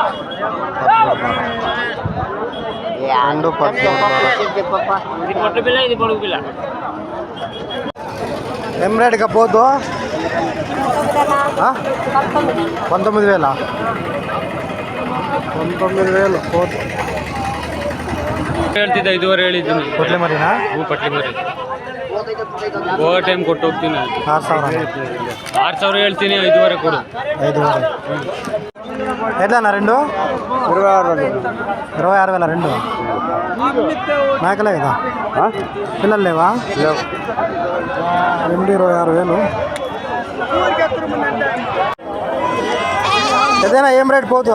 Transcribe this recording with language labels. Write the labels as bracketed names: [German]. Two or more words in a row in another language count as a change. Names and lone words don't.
[Telugu] 13,500. ఏం రేటుగా పోతు? 19,000. 19,000 పోతు. [Kannada] ಹೇಳ್ತಿದ್ದೆ 5,500 ಹೇಳಿದ್ದೀನಿ. ಕೊಟ್ಲೆ ಮರಿನಾ? ಹ್ಞೂ ಪಟ್ಲಿ ಮರಿ. ಹೋಗೋ ಟೈಮ್ ಕೊಟ್ಟು ಹೋಗ್ತೀನಿ. 6,000. 6,000 ಹೇಳ್ತೀನಿ, 5,500 ಕೊಡು. 5,500. [Telugu] ఎట్లా రెండు? 26,000 రెండు. మేకలే కదా? పిల్లలు లేవా? రెండు 26,000. ఏదైనా ఏం రేట్ పోతు?